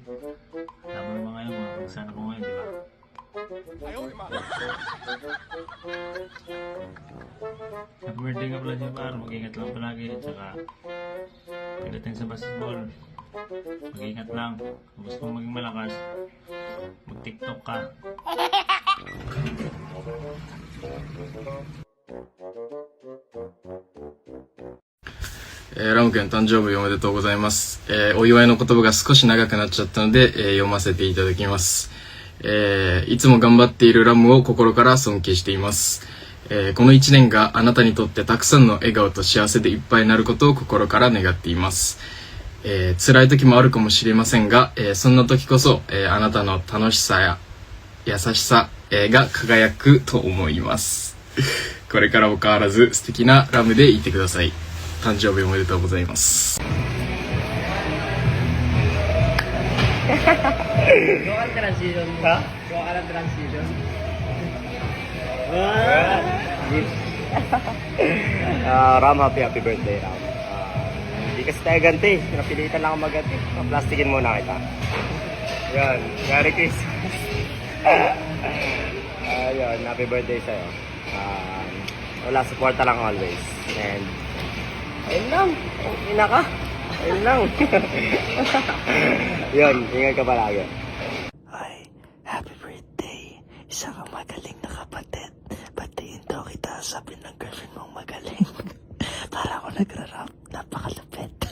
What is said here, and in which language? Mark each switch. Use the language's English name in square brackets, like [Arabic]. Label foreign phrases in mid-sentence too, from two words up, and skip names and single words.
[Filipino] Alam mo naman ngayon kung saan ako ngayon, di ba? [English] Happy birthday [Filipino] nga pala dyan, Par. Mag-ingat lang palagi. At saka, pagdating sa basketball, mag-ingat lang. Kung gusto mong maging malakas, mag-tiktok ka. [Japanese] ラム君誕生日おめでとうございます。お祝いの言葉が少し長くなっちゃったので、読ませていただきます。いつも頑張っているラムを心から尊敬しています。この1年があなたにとってたくさんの笑顔と幸せでいっぱいになることを心から願っています。辛い時もあるかもしれませんが、そんな時こそ、あなたの楽しさや優しさ、が輝くと思います。これからも変わらず素敵なラムでいてください。誕生日おめでとうございます。 [Filipino] Gawa ang transition mo? Gawa ka ng transition? Ram, [English] happy birthday, [Filipino] Ram. Hindi kasi tayo ganti. Napilitan lang ako maganti. Plastikin muna kita. Yan. [English] Merry Christmas. [Filipino] Ayun, [English] happy birthday [Filipino] sa'yo. Wala, supporta lang always. And, ayun lang. Ina ka. Ayun lang. Yun, ingat ka palagi. [English] Ay, happy birthday. [Filipino] Isa kang magaling na kapatid. Batiin daw kita, sabi ng girlfriend mong magaling. Para ako nagra-rap, napakalapit.